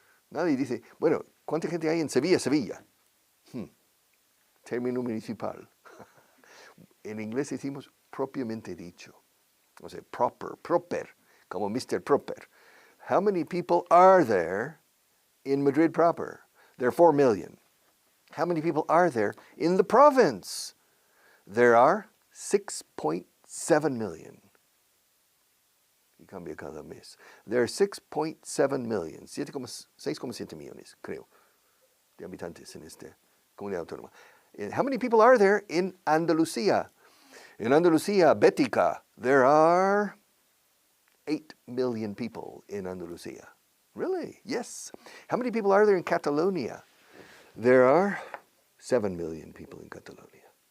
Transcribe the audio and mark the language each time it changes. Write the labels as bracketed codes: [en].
[es] Nadie dice, bueno, ¿cuánta gente hay en Sevilla? Término municipal. En inglés decimos propiamente dicho. O sea, proper, como Mr. Proper. [en] How many people are there in Madrid proper? There are 4 million. How many people are there in the province? There are 6.7 million. [es] Y cambia cada mes. [en] There are 6.7 million, [es] 6,7 millones, creo, de habitantes en esta comunidad autónoma. [en] And how many people are there in Andalucía? In Andalucía, Bética, there are 8 million people in Andalucía. Really? Yes. How many people are there in Catalonia? There are 7 million people in Catalonia.